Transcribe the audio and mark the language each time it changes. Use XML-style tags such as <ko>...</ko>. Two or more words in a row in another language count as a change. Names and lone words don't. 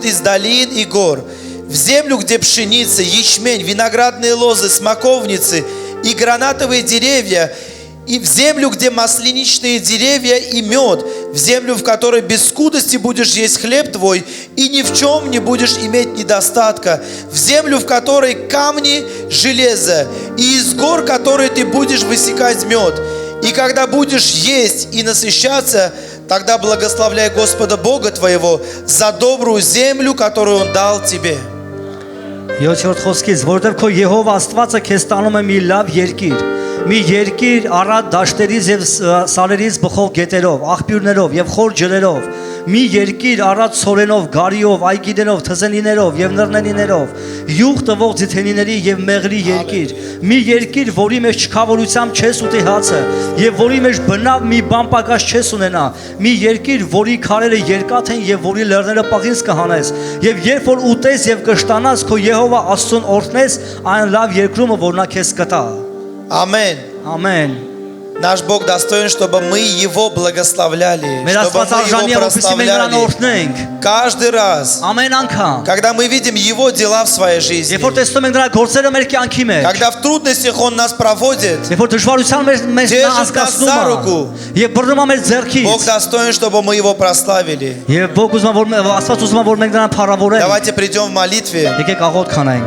<ru>из долин и гор, в землю, где пшеница, ячмень, виноградные лозы, смоковницы и гранатовые деревья, и в землю, где масляничные деревья и мед, в землю, в которой без скудости будешь есть хлеб твой, и ни в чем не будешь иметь недостатка, в землю, в которой камни, железо, и из гор, которые ты будешь высекать мед. И когда будешь есть и насыщаться, тогда благословляй Господа Бога твоего за добрую землю, которую Он дал тебе».</ru> <hy>7-րդ խոսքից, որովհետև քո Եհովա Աստվածը քեզ տանում է մի լավ երկիր, մի երկիր առատ դաշտերից եւ սարերից բխող գետերով, աղբյուրներով եւ խոր ջրերով, մի երկիր առատ ցորենով, գարիով, այգիներով, թզենիներով եւ նռնենիներով, յուղ տվող ձիթենիների եւ մեղրի երկիր, մի երկիր, որի մեջ չքավորությամբ չես ուտի հացը եւ որի մեջ բնավ մի բան պակաս չես ունենա, մի երկիր, որի քարերը երկաթ են եւ որի լեռները պաղինձ կհանես, եւ երբ որ ուտես եւ կշտանաս, քո Եհովա Աստծուն օրհնես այն լավ երկրումը, որ նա քեզ կտա։</hy> <ru>Аминь.</ru> <hy>Ամեն։</hy> <ru>Наш Бог достоин, чтобы мы Его благословляли,</ru> <hy>Մեր</hy> <ru>чтобы</ru> <hy>Աստված</hy> <ru>мы</ru> <hy>արժանի</hy> <ru>Его</ru> <hy>է, որպեսզի մենք նրան</hy> <ru>прославляли.</ru> <hy>օրհնենք</hy> <ru>Каждый раз,</ru> <hy>ամեն անգամ։</hy> <ru>когда мы видим Его дела в своей жизни,</ru> <hy>Երբ որ տեսնում ենք նրա գործերը մեր կյանքի մեջ,</hy> <ru>когда в трудностях Он нас проводит,</ru> <hy>երբ որ դժվարության մեջ նա</hy> <ru>Держит нас</ru> <hy>հասկացնում</hy> <ru>за</ru> <hy>է,</hy> <ru>руку.</ru> <hy>եւ բռնում է մեր</hy> <ru>Бог</ru> <hy>ձեռքից,</hy> <ru>достоин, чтобы мы Его прославили.</ru> <hy>եւ Բог ուզում է որ Աստված ուզում է որ մենք նրան փառավորենք։</hy> <ru>Давайте придем в молитве.</ru> <hy>Եկեք աղոթք քանենք։</hy>